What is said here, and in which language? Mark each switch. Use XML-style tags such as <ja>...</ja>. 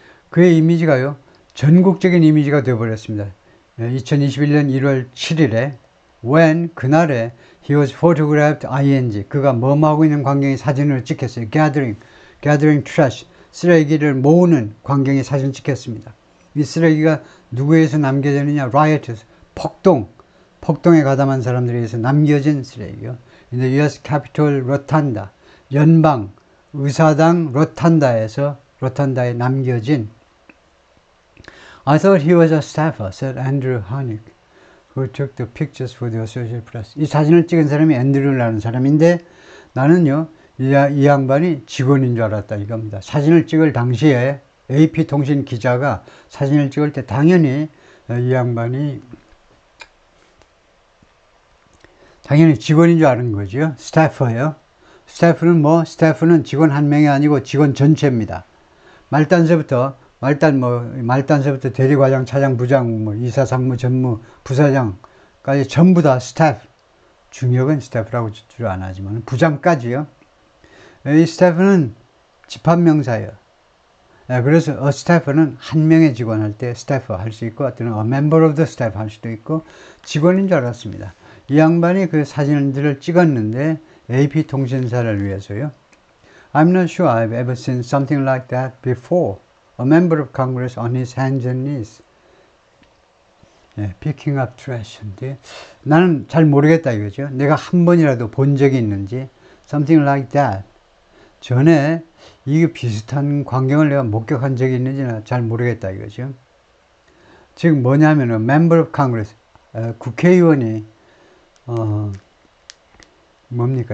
<ko>그의 이미지가요, 전국적인 이미지가 되어버렸습니다. 2021년 1월 7일에 when, 그날에</ko> <en>he was photographed ing,</en> <ko>그가 뭐하고 있는 광경의 사진을 찍혔어요.</ko> <en>gathering trash,</en> <ko>쓰레기를 모으는 광경의 사진을 찍혔습니다. 이 쓰레기가 누구에서 남겨지느냐, rioters, 폭동에 가담한 사람들에 의해서 남겨진 쓰레기요.</ko> <en>In the US Capitol Rotunda,</en> <ko>연방 의사당 로탄다에 남겨진.</ko> <en>I thought he was a staffer, said Andrew Honig, who took the pictures for the Associated Press.</en> <ko>이 사진을 찍은 사람이 앤드류라는 사람인데, 나는요, 이 양반이 직원인 줄 알았다 이겁니다. 사진을 찍을 당시에 AP통신 기자가 사진을 찍을 때 당연히 이 양반이 직원인 줄 아는 거죠. 스태퍼예요. 스태프는 직원 한 명이 아니고 직원 전체입니다. 말단서부터 말단서부터 대리과장, 차장, 부장, 이사, 상무, 전무, 부사장까지 전부 다 스태프. 중역은 스태프라고 주로 안 하지만, 부장까지요. 이 스태프는 집합명사예요. 그래서 a staff는 한 명의 직원 할 때 스태프 할 수 있고, 또는</ko> <en>a member of the staff</en> <ko>할 수도 있고, 직원인 줄 알았습니다. 이 양반이 그 사진들을 찍었는데, AP 통신사를 위해서요.</ko> <en>I'm not sure I've ever seen something like that before. A member of Congress on his hands and knees. picking up trash.</en> <ko>나는 잘 모르겠다 이거죠. 내가 한 번이라도 본 적이 있는지,</ko> <en>something like that.</en> <ko>전에 이게 비슷한 광경을 내가 목격한 적이 있는지는 잘 모르겠다 이거죠. 지금 뭐냐면은</ko> <en>member of Congress,</en> <ko>국회의원이 뭡니까?</ko>